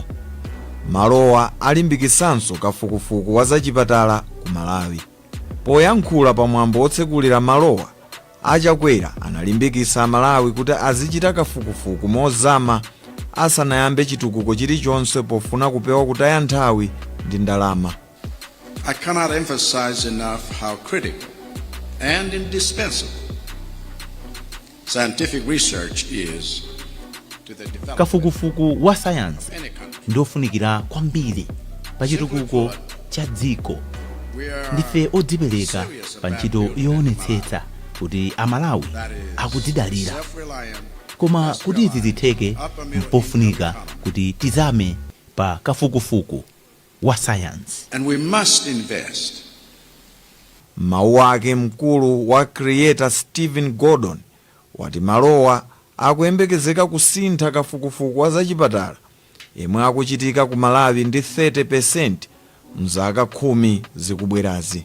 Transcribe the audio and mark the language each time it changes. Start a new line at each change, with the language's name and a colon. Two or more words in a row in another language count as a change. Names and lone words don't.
Nyanja: Malowa alimbikisanso kafukufuku wa zachipatala ku Malawi. Poyankhula pamwambo otsekulira malowa, Achakwera analimbikisa Malawi kuti azichita kafukufuku mozama asanayambe chitukuko chilichonse pofuna kupewa kutaya nthawi ndi ndalama.
English: I cannot emphasize enough how critical and indispensable scientific research is to the development.
Nyanja: Kafukufuku wa sayansi ndofunikira kwambiri pa chitukuko cha dziko. Ndife odzipereka pa ntchito yoonetsetsa kuti Amalawi akutidalira. Koma kuti izi zitheke mpofunika kuti tizame pa kafukufuku wa sayansi.
English: And we must invest.
Nyanja: Mawu ake mkulu wa Creator Stephen Gordon wati malowa akuyembekezeka kusintha kafukufuku wa zachipatala yemwe akuchitika ku Malawi ndi 30% mzaka 10 zikubwerazi.